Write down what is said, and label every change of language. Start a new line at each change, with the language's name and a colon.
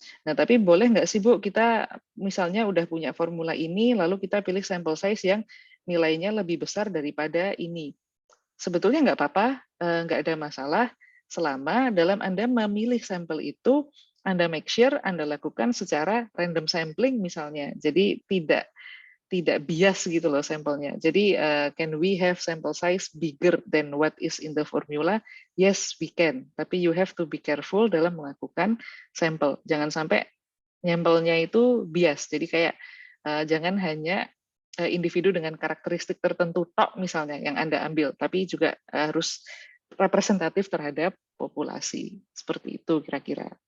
Indonesian: Nah, tapi boleh nggak sih Bu, kita misalnya udah punya formula ini, lalu kita pilih sampel size yang nilainya lebih besar daripada ini. Sebetulnya nggak apa-apa, nggak ada masalah, selama dalam Anda memilih sampel itu, Anda make sure Anda lakukan secara random sampling misalnya. Jadi tidak bias gitu loh sampelnya. Jadi
English: can we have sample size bigger than what is in the formula? Yes, we can.
Indonesian: Tapi
English: you have to be careful
Indonesian: dalam melakukan sampel. Jangan sampai nyampelnya itu bias. Jadi kayak jangan hanya individu dengan karakteristik tertentu tok misalnya yang Anda ambil, tapi juga harus representatif terhadap populasi. Seperti itu kira-kira.